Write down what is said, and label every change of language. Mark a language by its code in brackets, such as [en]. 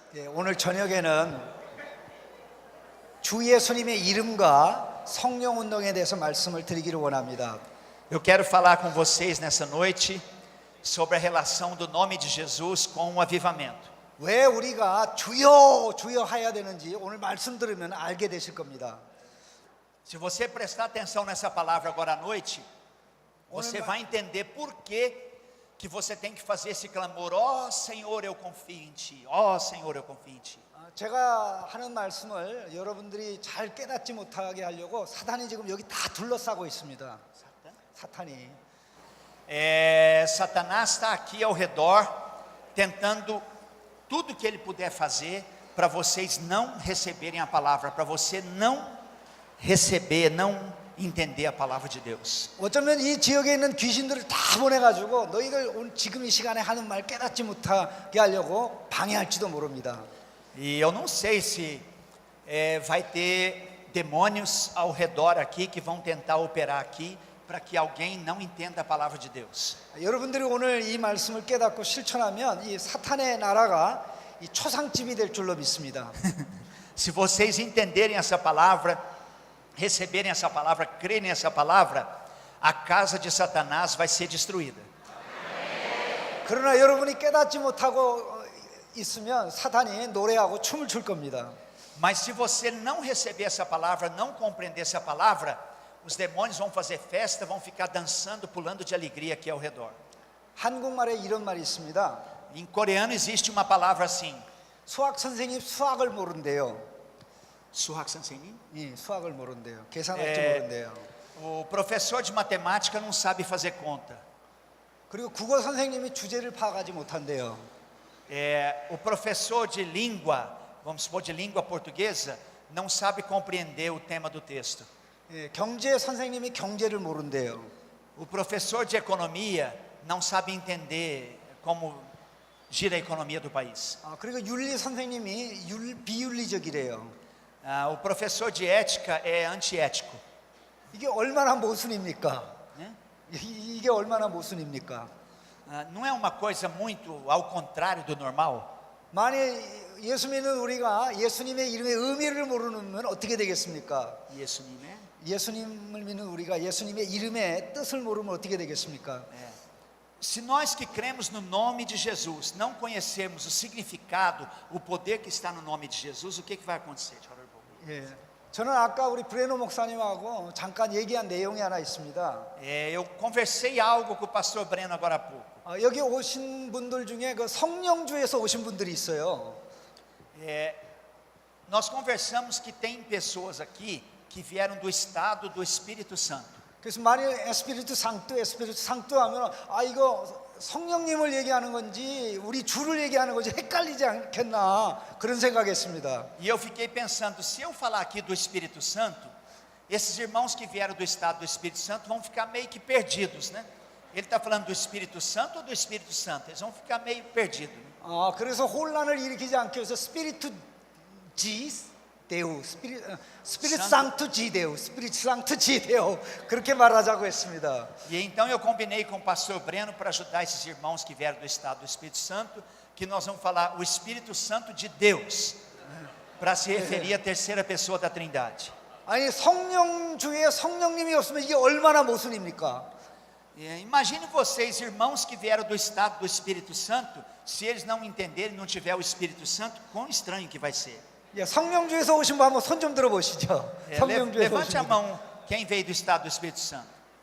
[ko] 오늘 저녁에는 주 예수님의 이름과 성령 운동에 대해서 말씀을 드리기를 원합니다. [pt] Eu quero falar com vocês nessa noite sobre a relação do nome de Jesus com o avivamento. [ko] 왜 우리가 주여 해야 되는지 오늘 말씀 들으면 알게 되실 겁니다. [pt] Se você prestar atenção nessa palavra agora à noite, você vai entender por que que você tem que fazer esse clamor: ó Senhor, eu confio em Ti, ó Senhor, eu confio em Ti. [ko] 제가 하는 말씀을 여러분들이 잘 깨닫지 못하게 하려고 사탄이 지금 여기 다 둘러싸고 있습니다. 사탄이. [pt] Satanás está aqui ao redor, tentando tudo que ele puder fazer para vocês não receberem a palavra, para você não receber, não entender a palavra de Deus. [ko] 어쩌면 이 지역에 있는 귀신들을 다 보내가지고 너희들 지금 이 시간에 하는 말 깨닫지 못하게 하려고 방해할지도 모릅니다. [pt] E eu não sei se vai ter demônios ao redor aqui que vão tentar operar aqui para que alguém não entenda a palavra de Deus. [ko] 여러분들이 오늘 이 말씀을 깨닫고 실천하면 이 사탄의 나라가 이 초상집이 될 줄로 믿습니다. [pt] Se vocês entenderem essa palavra, receberem essa palavra, crerem nessa palavra, a casa de Satanás vai ser destruída. [ko] 그러나 여러분이 깨닫지 못하고 있으면 사탄이 노래하고 춤을 출 겁니다. [pt] Mas se você não receber essa palavra, não compreender essa palavra, os demônios vão fazer festa, vão ficar dançando, pulando de alegria aqui ao redor. [ko] 한국말에 이런 말이 있습니다. [pt] Em coreano existe uma palavra assim. [ko] 수학 선생님 수학을 모른대요. Suhak Sansenin? 예, 수학을 모른대요. 계산할지 에. 모른대요. [pt] O professor de matemática não sabe fazer conta. [ko] 그리고 국어 선생님이 주제를 파악하지 못한대요. [pt] O professor de língua, vamos supor de língua portuguesa, não sabe compreender o tema do texto. [ko] 예, 경제 선생님이 경제를 모른대요. [pt] O professor de economia não sabe entender como gira a economia do país. [ko] 그리고 윤리 선생님이 비윤리적이래요. [pt] O professor de ética é antiético. [ko] 이게 얼마나 모순입니까? [pt] Né? [ko] 이게 얼마나 모순입니까? [pt] Não é uma coisa muito ao contrário do normal? [ko] 만약 예수 믿는 우리가 예수님의 이름의 의미를 모르면 어떻게 되겠습니까? 예수님의 예수님을 믿는 우리가 예수님의 이름의 뜻을 모르면 어떻게 되겠습니까? [pt] Se nós que cremos no nome de Jesus não conhecermos o significado, o poder que está no nome de Jesus, o que vai acontecer? [ko] 예, 저는 아까 우리 브레노 목사님하고 잠깐 얘기한 내용이 하나 있습니다. [pt] Eu conversei algo com o pastor Breno agora há pouco. [ko] 여기 오신 분들 중에 그 성령주에서 오신 분들이 있어요. [pt] Nós conversamos que tem pessoas aqui que vieram do estado do Espírito Santo. [ko] 그래서 만일 에스피리투 상투 하면 이거 성령님을 얘기하는 건지 우리 주를 얘기하는 건지 헷갈리지 않겠나 그런 생각했습니다. [pt] E eu fiquei pensando, se eu falar aqui do Espírito Santo, esses irmãos que vieram do estado do Espírito Santo vão ficar meio que perdidos, né? Ele está falando do Espírito Santo ou do Espírito Santo? Eles vão ficar meio perdidos. Né? [ko] 그래서 혼란을 일으키지 않기 위해서 [pt] 스피리투 지 데우 스피리트 상투 지 데우 [ko] 스피리트 상투 지 데우 그렇게 말하자고 했습니다. [pt] E então eu combinei com o pastor Breno para ajudar esses irmãos que vieram do estado do Espírito Santo, que nós vamos falar o Espírito Santo de Deus, para se referir à terceira pessoa da Trindade. [ko] 아니 성령주에 성령님이 없으면 이게 얼마나 모순입니까? [pt] Imagine vocês, irmãos que vieram do estado do Espírito Santo, se eles não entenderem, não tiver o Espírito Santo, quão estranho que vai ser. [ko] 성령주에서 오신 분 한번 손 좀 들어보시죠. 성령주에서 [pt] Levante a [ko] 분. [pt] mão quem veio do estado do Espírito Santo.